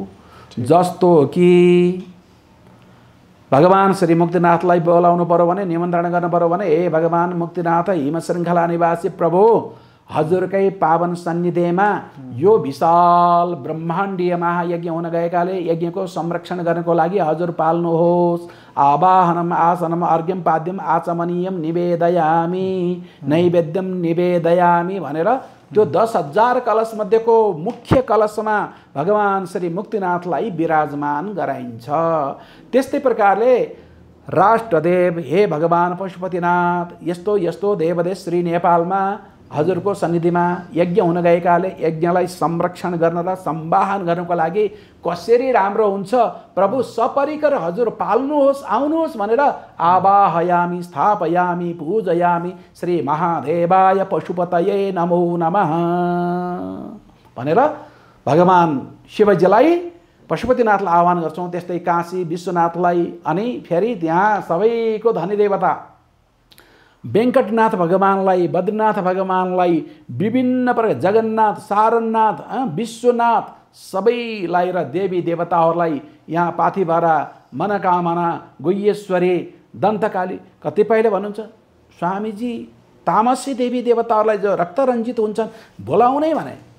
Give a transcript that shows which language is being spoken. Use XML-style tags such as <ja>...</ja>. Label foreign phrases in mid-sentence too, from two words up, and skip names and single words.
<ne>जस्तो कि भगवान श्री मुक्तिनाथलाई बोलाउनु पर्यो भने, निमन्त्रणा गर्नु पर्यो भने, हे भगवान मुक्तिनाथ हिम श्रृङ्खला निवासी प्रभु, हजुरकै पावन सन्निधिमा यो विशाल ब्रह्माण्डीय महायज्ञ हुन गएकाले यज्ञको संरक्षण गर्नको लागि हजुर पाल्नुहोस्।</ne> <sa>आवाहनम आसनम अर्घ्यम पाद्यम आचमनीयम निवेदयामी नैवेद्यम निवेदयामी</sa> <ne>भनेर त्यो 10,000 कलश मध्येको मुख्य कलशमा भगवान श्री मुक्तिनाथलाई विराजमान गराइन्छ। त्यस्तै प्रकारले राष्ट्रदेव हे भगवान पशुपतिनाथ, यस्तो यस्तो देवदेश श्री नेपालमा हजुरको सन्निधिमा यज्ञ हुन गएकाले यज्ञलाई संरक्षण गर्न र सम्वाहन गर्नको लागि कसरी राम्रो हुन्छ प्रभु, सपरिकर हजुर पाल्नुहोस्, आउनुहोस् भनेर</ne> <sa>आवाहयामी स्थापयामी पूजयामी श्री महादेवाय पशुपतये नमो नमः</sa> <ne>भनेर भगवान शिवजीलाई पशुपतिनाथलाई आह्वान गर्छौँ। त्यस्तै काशी विश्वनाथलाई अनि फेरि त्यहाँ सबैको धनी देवता वेङ्कटनाथ भगवानलाई, बद्रीनाथ भगवानलाई, विभिन्न प्रकार जगन्नाथ, सारनाथ, विश्वनाथ सबैलाई र देवी देवताहरूलाई यहाँ पाथिभरा, मनकामना, गुह्येश्वरी, दन्तकाली, कतिपयले भन्नुहुन्छ स्वामीजी तामसी देवी देवताहरूलाई जो रक्तरञ्जित हुन्छन् बोलाउनै भने।</ne>